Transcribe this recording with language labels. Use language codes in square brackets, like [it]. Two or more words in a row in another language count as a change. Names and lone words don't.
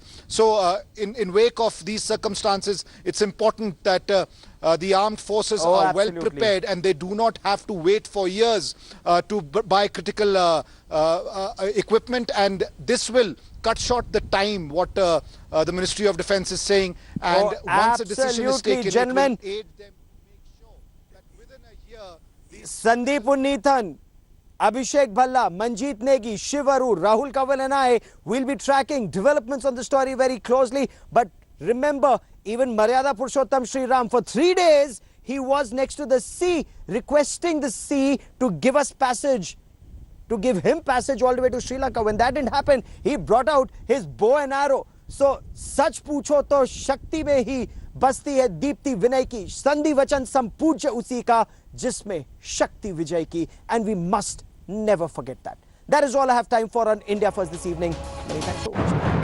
[en] So in wake of these circumstances, it's important that the armed forces are well prepared, and they do not have to wait for years to buy critical equipment, and this will cut short the time, what the Ministry of Defense is saying, and once a decision is taken, gentlemen, it will aid them to make sure that within a year... Sandeep Unithan, Abhishek Bhalla, Manjeet Negi, Shiv Arur, Rahul Kanwal and I will be tracking developments on the story very closely. But remember, even Maryada Purushottam Sri Ram, for 3 days, he was next to the sea, requesting the sea to give us passage, to give him passage all the way to Sri Lanka. When that didn't happen, he brought out his bow and arrow. So, [hi] सच पूछो तो शक्ति में ही बसती है दीप्ति विनय की, संधि वचन संपूज्य उसी का, जिसमें शक्ति विजय की, [en] and we must never forget that. That is all I have time for on India First this evening. Many thanks for watching.